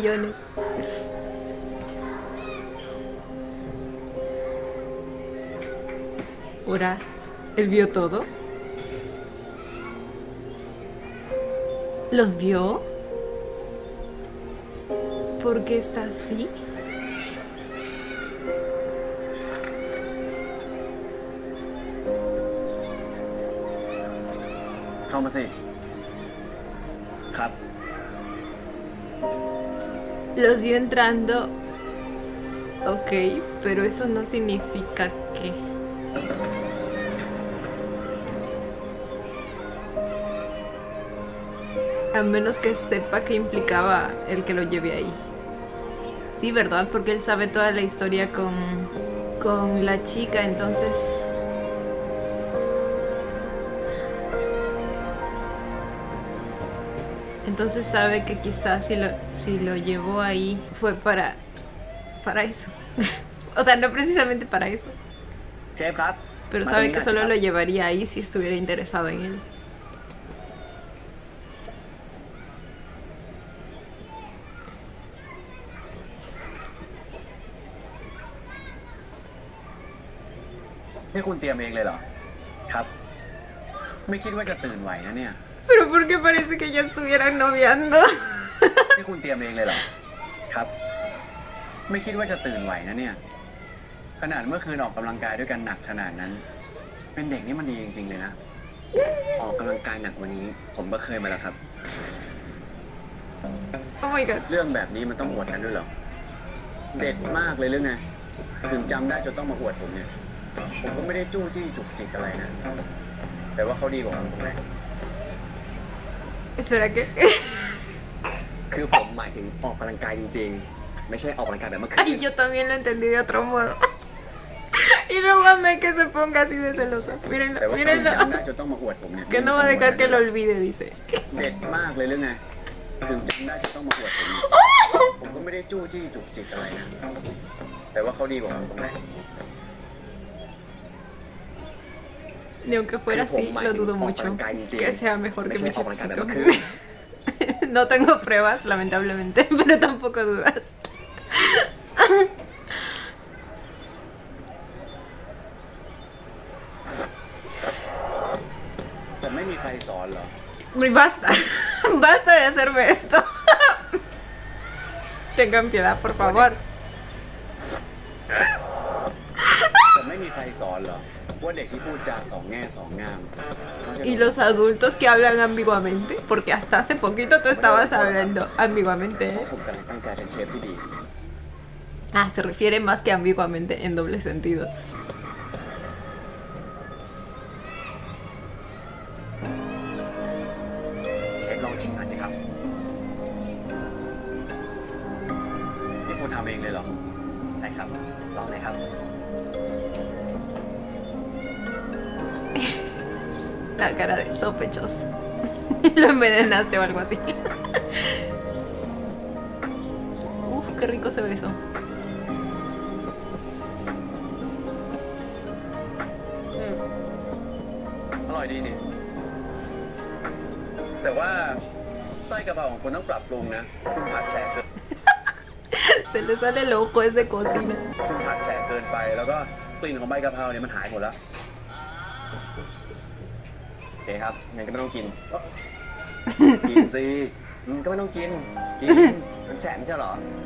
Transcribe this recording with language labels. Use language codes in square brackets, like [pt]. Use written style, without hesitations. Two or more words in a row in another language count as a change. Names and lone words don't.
[es] Por esos 2 millones. Ahora, ¿él vio todo? ¿Los vio? ¿Por qué está así? [th] เข้ามาสิครับ [es] Los vio entrando. Ok, pero eso no significa que... A menos que sepa qué implicaba el que lo lleve ahí. Sí, ¿verdad? Porque él sabe toda la historia con la chica, entonces... Entonces sabe que quizás si lo llevó ahí fue para eso. O sea, no precisamente para eso. [th] เชฟครับ [es] Pero [th] มาตรง [es] sabe [th] นี้ห [es] que [th] น่อย [es] solo [th] ครับ [es] lo llevaría ahí si estuviera interesado en él. [th] นี่คุณเตรียมเองเลยเหรอครับ ไม่คิดว่าจะตื่นไหวนะเนี่ย [es] Pero ¿por qué parece que ya estuvieran noviando? [th] นี่คุณเตรียมเองเลยเหรอครับ ไม่คิดว่าจะตื่นไหวนะเนี่ย ขนาดเมื่อคืนออกกำลังกายด้วยกันหนักขนาดนั้น เป็นเด็กนี่มันดีจริงๆเลยนะ ออกกำลังกายหนักกว่านี้ ผมก็เคยมาแล้วครับ [en] Oh my god. [th] เรื่องแบบนี้มันต้องอวดกันด้วยเหรอ เด็ดมากเลยหรือไง ถึงจำได้จนต้องมาอวดผมเนี่ย ผมก็ไม่ได้จู้จี้จุกจิกอะไรนะ แต่ว่าเขาดีกว่าผมไหม [es] Espera, ¿qué? [th] คือผมหมายถึงออกกำลังกายจริงๆ ไม่ใช่ออกกำลังกายแบบเมื่อคืน [es] Ay, yo también lo entendí de otro modo. Y luego amé que se ponga así de celoso. [th] แต่ [es] Mírenlo, [th] ว่าเขา [es] mírenlo. [th] จำได้จนต้องมาอวดผมเนี่ย [es] Que no va a dejar que lo olvide, dice. [th] เด็ดมากเลยหรือไง ถึงจำได้จนต้องมาอวดผมเนี่ยผมก็ไม่ได้จู้จี้จุกจิกอะไรนะ แต่ว่าเขาดีกว่าผมไหม [es] Ni aunque fuera así, lo dudo mucho. Que sea mejor que mi chapcito. No tengo pruebas, lamentablemente, pero tampoco dudas. [th] แต่ไม่มีใครสอนเหรอ [es] Y basta, basta de hacerme esto. Tengan piedad, por favor. [th] แต่ไม่มีใครสอนเหรอ ว่าเด็กที่พูดจาสองแง่สองงาม [es] Y los adultos que hablan ambiguamente, porque hasta hace poquito tú estabas hablando ambiguamente, [th] เพ [es] ¿eh? [th] ราะผมกำลังตั้งใจเป็นเชฟที่ดี [es] Ah, se refiere más que ambiguamente en doble sentido. [th] เชฟลองชิมหน่อยสิครับ นี่คุณทำเองเลยเหรอ ใช่ครับ ลองเลยครับ [es] La cara de sospechoso. Lo envenenaste o algo así. Uf, qué rico se ve eso. [th] อร่อยดีนี่ แต่ว่าไส้กะเพราของคุณต้องปรับปรุงนะ คุณผัดแฉะเกิน [es] Se le sale el ojo, es de cocina. [th] คุณผัดแฉะเกินไป แล้วก็กลิ่นของใบกะเพราเนี่ยมันหายหมดแล้ว โอเคครับ งั้นก็ไม่ต้องกิน กินสิก็ไม่ต้องกิน กิน มันแฉะไม่ใช่เหรอ